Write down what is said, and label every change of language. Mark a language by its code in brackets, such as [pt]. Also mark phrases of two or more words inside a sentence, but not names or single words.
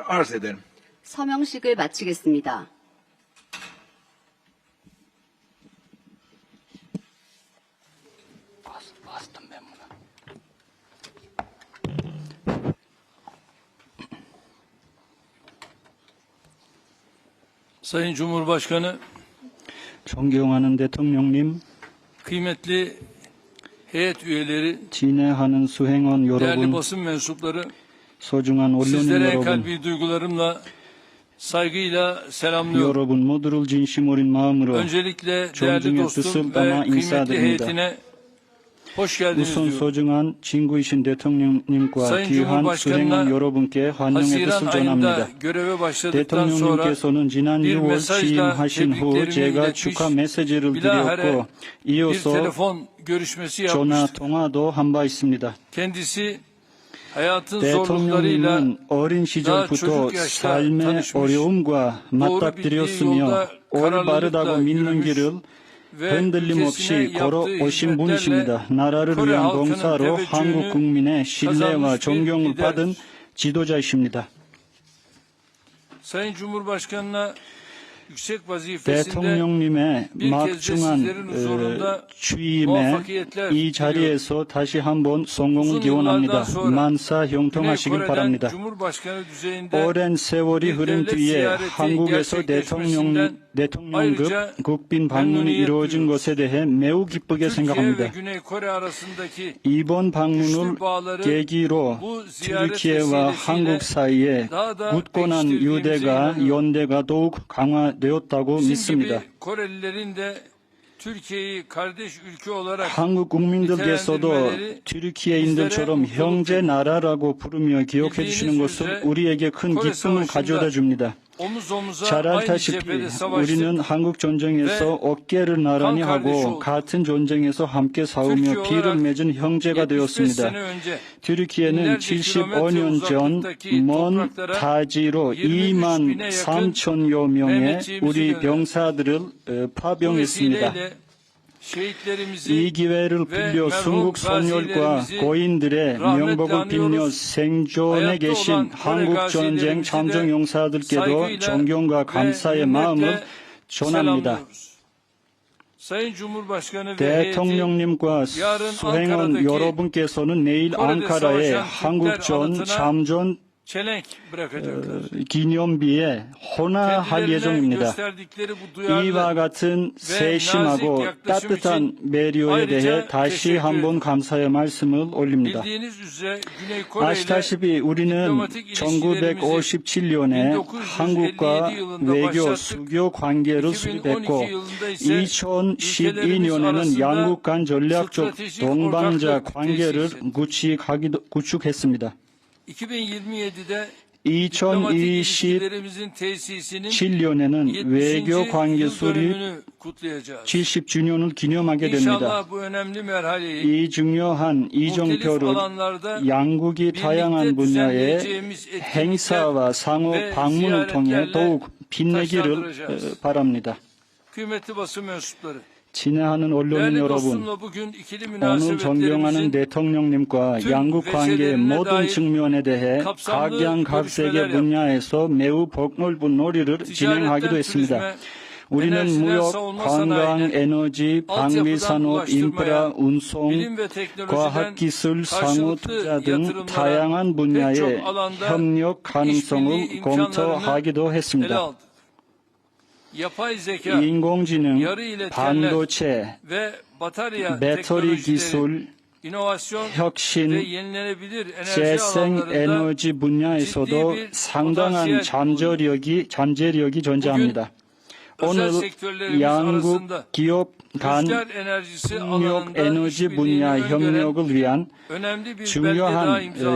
[tr] Arz ederim. [ko] 서명식을 마치겠습니다. [tr] Sayın Cumhurbaşkanı, [ko] 존경하는 대통령님, [tr] kıymetli heyet üyeleri, [ko] 진행하는 수행원 [tr] değerli [ko] 여러분, [tr] basın mensupları, [ko] 소중한 언론인 [tr] sizlere [ko] 여러분, [tr] kalbi duygularımla, saygıyla selamlıyorum. [ko] 여러분 모두를 진심 어린 마음으로 [tr] Öncelikle değerli [ko] 존중의 [tr] dostum [ko] 뜻을 [tr] ve [ko] 담아 [tr] kıymetli [ko] 인사드립니다. [tr] heyetine hoş geldiniz [ko] 우선 [tr] diyorum. [ko] 소중한 친구이신 대통령님과 [tr] Sayın [ko] 귀한 [tr] Cumhurbaşkanı'na [ko] 수행원 여러분께 환영의 [tr] Haziran [ko] 뜻을 [tr] ayında [ko] 전합니다. [tr] göreve başladıktan sonra [ko] 대통령님께서는 지난 [tr] bir [ko] 6월 [tr] mesajla [ko] 취임하신 후 [tr] tebriklerimi [ko] 제가 [tr] iletmiş, [ko] 축하 메시지를 [tr] bilahare [ko] 드렸고 [tr] bir [ko] 이어서 [tr] telefon görüşmesi [ko] 전화 [tr] yapmıştık. [ko] 통화도 한 바 있습니다. [tr] Kendisi hayatın zorluklarıyla [ko] 대통령님은 어린 시절부터 [tr] çocuğuk yaşta [ko] 삶의 [tr] tanışmış, [ko] 어려움과 맞닥뜨렸으며 올바르다고 믿는 길을 [tr] ve [ko] 흔들림 [tr] ülkesine [ko] 없이 걸어 [tr] yaptığı [ko] 오신 [tr] hizmetlerle [ko] 분이십니다. 나라를 [tr] Kore [ko] 위한 [tr] halkının [ko] 봉사로 [tr] teveccühünü [ko] 한국 국민의 신뢰와 [tr] kazanmış bir [ko] 존경을 [tr] liderdir. [ko] 받은 지도자이십니다. [tr] Sayın Cumhurbaşkanı'na yüksek vazifesinde [ko] 대통령님의 [tr] bir kez de [ko] 막중한 [tr] sizlerin huzurunda [ko] 취임에 [tr] muvaffakiyetler [ko] 이 자리에서 다시 한번 성공을 [tr] uzun [ko] 기원합니다. [tr] yıllardan sonra [ko] 만사 [tr] Güney [ko] 형통하시길 [tr] Kore'den [ko] 바랍니다. [tr] Cumhurbaşkanı düzeyinde [ko] 오랜 세월이 [tr] bir [ko] 흐른 [tr] devlet [ko] 뒤에 [tr] ziyareti [ko] 한국에서 [tr] gerçekleşmesinden [ko] 대통령급 [tr] ayrıca [ko] 국빈 방문이 [tr] memnuniyet [ko] 이루어진 [tr] duyuyoruz. [ko] 것에 대해 매우 기쁘게 [tr] Türkiye ve [ko] 생각합니다. [tr] Güney Kore arasındaki [ko] 이번 방문을 [tr] güçlü bağları [ko] 계기로 [tr] bu ziyaret [ko] 튀르키예와 [tr] vesilesiyle [ko] 한국 사이에 [tr] daha da [ko] 굳건한 [tr] pekiştirdiğimize [ko] 유대가 [tr] inanıyorum. [ko] 연대가 더욱 강화되었다고 [tr] Bizim [ko] 믿습니다. [tr] gibi Korelilerin de Türkiye'yi kardeş ülke olarak [ko] 한국 국민들께서도 튀르키예인들처럼 형제 나라라고 부르며 기억해 주시는 것은 우리에게 큰 기쁨을 가져다 줍니다. [tr] omuz omuza [ko] 잘 [tr] aynı [ko] 알다시피 [tr] cephede savaştık. [ko] 우리는 한국 전쟁에서 어깨를 나란히 하고 같은 전쟁에서 함께 싸우며 피를 맺은 형제가 [tr] 75 [ko] 되었습니다. [tr] sene önce [ko] 튀르키예는 75년 전 먼 타지로 2만 3천여 명의 우리 병사들을 [tr] bu [ko] 파병했습니다. [tr] vesileyle şehitlerimizi [ko] 이 기회를 빌려 순국 선열과 고인들의 명복을 빌려 생존에 계신 한국 전쟁 참전 용사들께도 존경과 감사의 마음을 전합니다. [tr] selamlıyoruz. Sayın Cumhurbaşkanı ve heyeti [ko] 대통령님과 수행원 여러분께서는 내일 앙카라에 한국전 참전 [tr] çelenk bırakacaklar. [ko] 기념비에 헌화할 [tr] Kendilerine [ko] 예정입니다. [tr] gösterdikleri bu [ko] 이와 [tr] duyarlı [ko] 같은 세심하고 따뜻한 배려에 대해 다시 한번 감사의 말씀을 올립니다. [tr] bildiğiniz üzere Güney Kore ile [ko] 아시다시피 우리는 [tr] diplomatik ilişkilerimizi [ko] 1957년에 한국과 [tr] 1957 yılında [ko] 외교 [tr] başlattık. [ko] 수교 관계를 [tr] 2012 [ko] 수립했고 [tr] yılında ise [ko] 2012년에는 [tr] arasında [ko] 양국 간 전략적 [tr] stratejik [ko] 동반자 [tr] ortaklık [ko] 관계를 [tr] tesis [ko] 구축했습니다. [tr] 2027'de diplomatik [ko] 2027년에는 [tr] ilişkilerimizin tesisinin [ko] 외교 [tr] 70. [ko] 관계 [tr] yıl [ko] 수립 [tr] dönümünü kutlayacağız. [ko] 70주년을 기념하게 됩니다. [tr] İnşallah bu önemli merhaleyi [ko] 이 중요한 [tr] muhtelif [ko] 이정표를 [tr] alanlarda [ko] 양국이 다양한 분야의 행사와 상호 방문을 통해 더욱 빛내기를 바랍니다. [tr] kıymetli basın mensupları. [ko] 친애하는 언론인 [tr] Değerli [ko] 여러분, [tr] dostumla bugün ikili [ko] 오늘 존경하는 [tr] münasebetlerimizin [ko] 대통령님과 양국 관계의 모든 측면에 대해 각양각색의 분야에서 매우 폭넓은 놀이를 진행하기도 했습니다. 우리는 무역, 관광, 에너지, 방위산업, 인프라, 운송, 과학기술, 상호투자 등 다양한 분야의 협력 가능성을 검토하기도 했습니다. [tr] yapay zeka, [ko] 인공지능, [tr] yarı iletkenler [ko] 반도체, [tr] ve batarya [ko] 배터리 [tr] teknolojileri, [ko] 기술, [tr] inovasyon ve [ko] 혁신, [tr] yenilenebilir enerji [ko] 재생 [tr] alanlarında [ko] 에너지 분야에서도 상당한 잠재력이 존재합니다. 오늘 [tr] özel sektörlerimiz [ko] 양국 [tr] arasında [ko] 기업 간 [tr] rüzgar enerjisi [ko] 협력 [tr] alanında [ko] 에너지 분야 [tr] işbirliğini [ko] 협력을 위한 [tr] önemli bir belge daha [ko] 중요한 [tr] imzalandı.